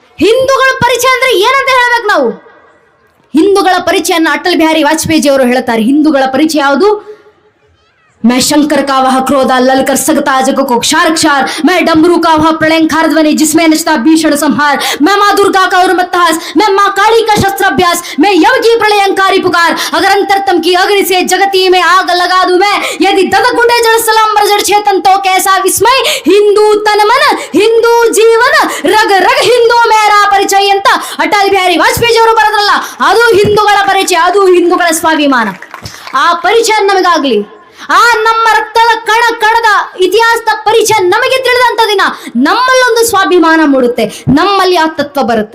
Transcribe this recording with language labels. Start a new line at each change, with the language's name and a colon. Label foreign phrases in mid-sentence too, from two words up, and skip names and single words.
Kannada: ಹಿಂದೂಗಳ ಪರಿಚಯ ಅಂದ್ರೆ ಏನಂತ ಹೇಳ್ಬೇಕು ನಾವು? ಹಿಂದೂಗಳ ಪರಿಚಯನ ಅಟಲ್ ಬಿಹಾರಿ ವಾಜಪೇಯಿ ಅವರು ಹೇಳ್ತಾರೆ. ಹಿಂದೂಗಳ ಪರಿಚಯ ಯಾವುದು?
Hindi: मैं शंकर का वह क्रोध ललकर सकता जग को क्षार क्षार, मैं डमरू का वह प्रलयंकार ध्वनि जिसमें नचता भीषण संहार, मैं माँ दुर्गा का उर्मत्तहास, मैं माँ काली का शस्त्राभ्यास, मैं यम की प्रलयंकारी पुकार, अगर अंतरतम की अग्नि से जगती में आग लगा दूं मैं, यदि ददकुंडे जड़ सलाम जड़ चेतन तो कैसा विस्मय, हिंदू तन मन हिंदू जीवन रग रग हिंदू मेरा
Kannada: ಪರಿಚಯ ಅಂತ ಅಟಲ್ ಬಿಹಾರಿ ವಾಜಪೇಯಿ ಅವರು ಬರೆದ್ರಲ್ಲ, ಅದು ಹಿಂದೂಗಳ ಪರಿಚಯ, ಅದು ಹಿಂದೂಗಳ ಸ್ವಾಭಿಮಾನ. ಆ ಪರಿಚಯ ನಮಗಾಗ್ಲಿ, ಆ ನಮ್ಮ ರಕ್ತದ ಕಣ ಕಣದ ಇತಿಹಾಸದ ಪರಿಚಯ ನಮಗೆ ತಿಳಿದಂತ ದಿನ ನಮ್ಮಲ್ಲೊಂದು ಸ್ವಾಭಿಮಾನ ಮೂಡುತ್ತೆ, ನಮ್ಮಲ್ಲಿ ಆ ತತ್ವ ಬರುತ್ತೆ.